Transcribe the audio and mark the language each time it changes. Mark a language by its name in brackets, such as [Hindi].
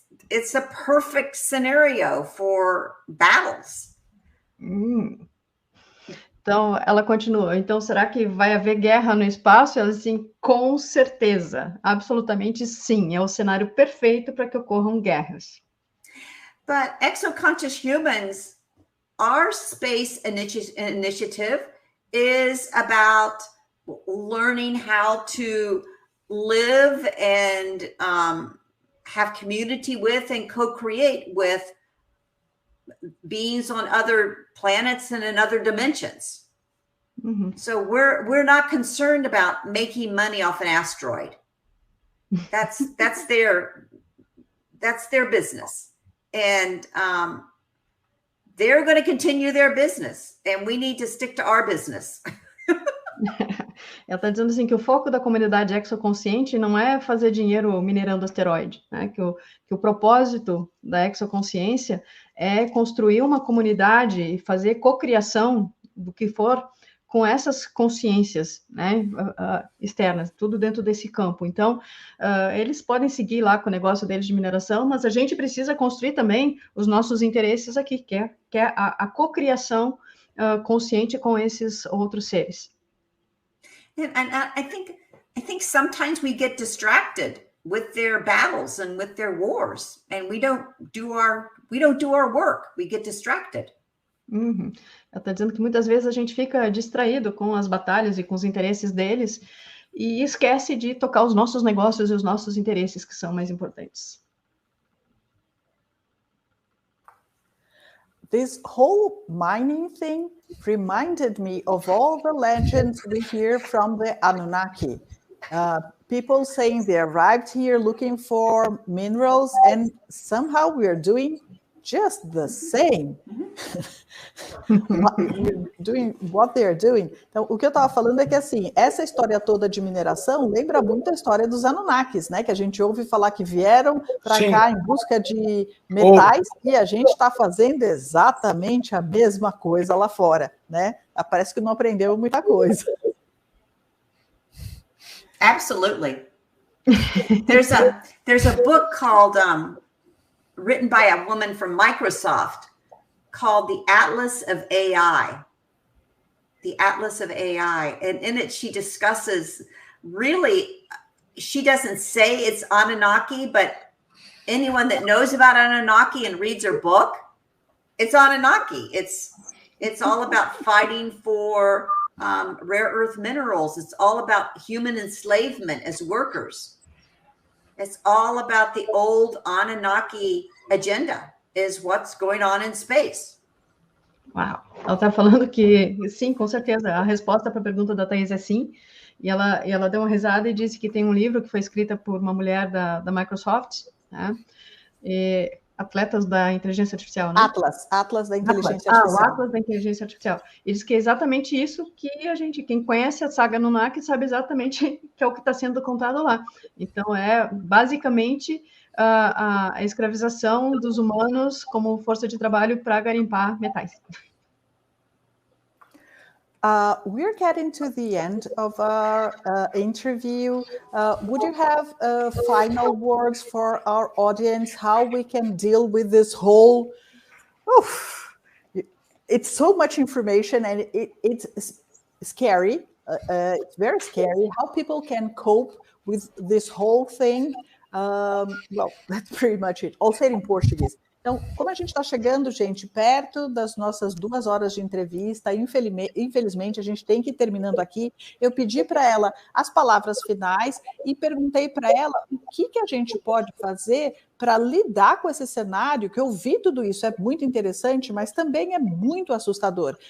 [English] It's a perfect scenario for battles. [Portuguese] Então, ela continua. Então, será que vai haver guerra no espaço? Ela assim, com certeza. Absolutamente sim. É o cenário perfeito para que ocorram guerras. [English] But Exoconscious Humans, our space initiative is about learning how to live and have community with and co-create with beings on other planets and in other dimensions. So we're not concerned about making money off an asteroid. That's their business, and they're going to continue their business, and we need to stick to our business. [Portuguese] Ela está dizendo assim que o foco da comunidade exoconsciente não é fazer dinheiro minerando asteroide, né? Que o propósito da exoconsciência é construir uma comunidade e fazer cocriação do que for com essas consciências, né, externas, tudo dentro desse campo. Então, eles podem seguir lá com o negócio deles de mineração, mas a gente precisa construir também os nossos interesses aqui, que é a cocriação consciente com esses outros seres. [English] And I think sometimes we get distracted with their battles and with their wars, and we don't do our work. We get distracted. Uhum. [Portuguese] Ela está dizendo que muitas vezes a gente fica distraído com as batalhas e com os interesses deles e esquece de tocar os nossos negócios e os nossos interesses que são mais importantes. [English] This whole mining thing reminded me of all the legends we hear from the Anunnaki. People saying they arrived here looking for minerals, and somehow we are doing just the same. We're doing what they are doing. [Portuguese] Então, o que eu estava falando é que, assim, essa história toda de mineração lembra muito a história dos Anunnakis, né? Que a gente ouve falar que vieram para cá em busca de metais e a gente está fazendo exatamente a mesma coisa lá fora, né? Parece que não aprendeu muita coisa. [English] Absolutely. There's a book called written by a woman from Microsoft called The Atlas of AI. The Atlas of AI. And in it, she discusses, really, she doesn't say it's Anunnaki, but anyone that knows about Anunnaki and reads her book, it's Anunnaki. It's all about fighting for rare earth minerals. It's all about human enslavement as workers. It's all about the old Anunnaki agenda, is what's going on in space. [Portuguese] Uau, ela está falando que sim, com certeza, a resposta para a pergunta da Thaís é sim, e ela deu uma risada e disse que tem um livro que foi escrita por uma mulher da Microsoft, né? Atletas da inteligência artificial, né? Atlas da inteligência artificial. O Atlas da inteligência artificial. E diz que é exatamente isso que quem conhece a saga Anunnaki sabe exatamente que é o que está sendo contado lá. Então, é basicamente a escravização dos humanos como força de trabalho para garimpar metais. [English] We're getting to the end of our interview. Would you have final words for our audience, how we can deal with this whole, it's so much information and it's scary, it's very scary, how people can cope with this whole thing? Well, that's pretty much it. I'll say it in Portuguese. [Portuguese] Então, como a gente está chegando, gente, perto das nossas 2 horas de entrevista, infelizmente a gente tem que ir terminando aqui, eu pedi para ela as palavras finais e perguntei para ela o que a gente pode fazer para lidar com esse cenário, que eu vi tudo isso, é muito interessante, mas também é muito assustador.